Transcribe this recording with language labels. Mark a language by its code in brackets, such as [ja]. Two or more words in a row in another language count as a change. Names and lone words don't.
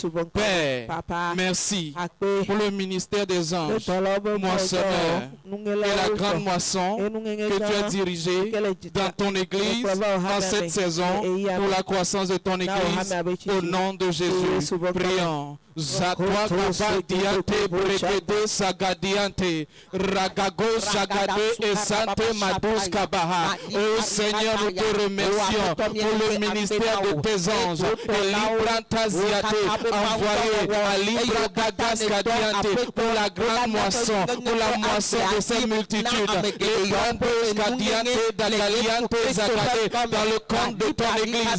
[fr] Père, merci pour le ministère des anges moissonneurs et la grande moisson que tu as dirigée dans ton Église en cette saison pour la croissance de ton Église au nom de Jésus. Prions. Zatwa Kabadiante Brekede Sagadiante Ragago Sagade et Sante Madous Kabaha. Oh Seigneur, nous te remercions pour le ministère de tes anges. Et Librantaziate envoyé à Libragadas Kadiante pour la grande moisson, pour la moisson de ces multitudes. Librantos Kadiante Dagaliante Zagade dans le compte de ton Église.